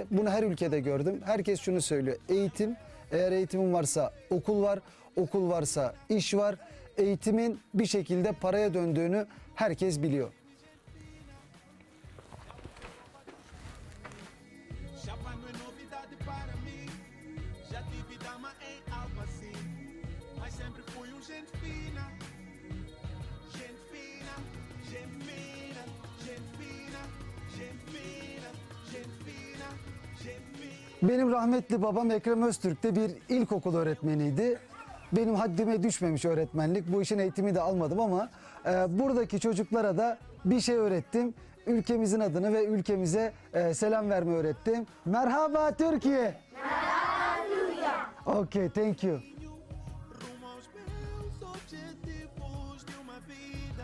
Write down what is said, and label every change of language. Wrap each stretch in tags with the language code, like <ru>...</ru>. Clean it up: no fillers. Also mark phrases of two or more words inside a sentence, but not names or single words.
<tr>Bunu her ülkede gördüm. Herkes şunu söylüyor. Eğitim, eğer eğitimin varsa okul var, okul varsa iş var. Eğitimin bir şekilde paraya döndüğünü herkes biliyor.</tr> <pt>para mim. Já tive dama em algo assim, mas sempre fui gente fina. Gente fina, gente fina, gente fina, gente fina, gente fina, gente fina.</pt> <tr>Benim rahmetli babam Ekrem Öztürk de bir ilkokul öğretmeniydi. Benim haddime düşmemiş öğretmenlik. Bu işin eğitimi de almadım ama buradaki çocuklara da bir şey öğrettim. Ülkemizin adını ve ülkemize selam vermeyi öğrettim. Merhaba Türkiye. Merhaba Türkiye.</tr> <en>Okay, thank you.</en> <pt>Rumo aos meus objetivos de uma vida.</pt>